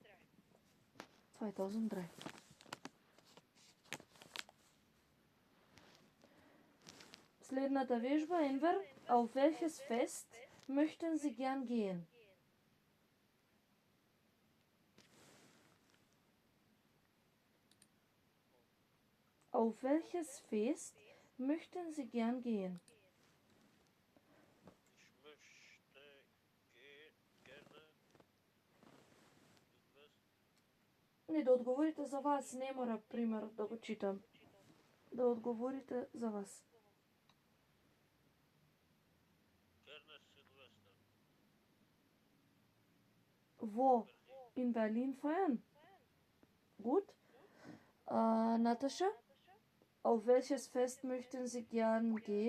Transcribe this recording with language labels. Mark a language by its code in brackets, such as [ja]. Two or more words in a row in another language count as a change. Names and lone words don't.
[mk] 2003. Следната вежба, [de] Enver, auf welches Fest möchten Sie gern gehen? Auf welches Fest möchten Sie gern gehen? Ich möchte gerne [mk] Не, да одговорите за вас, не мора пример да го читам. Да одговорите за вас. [de] gerne Silvester. Wo? In Berlin feiern? Gut. Natascha, auf welches Fest möchten Sie gern gehen?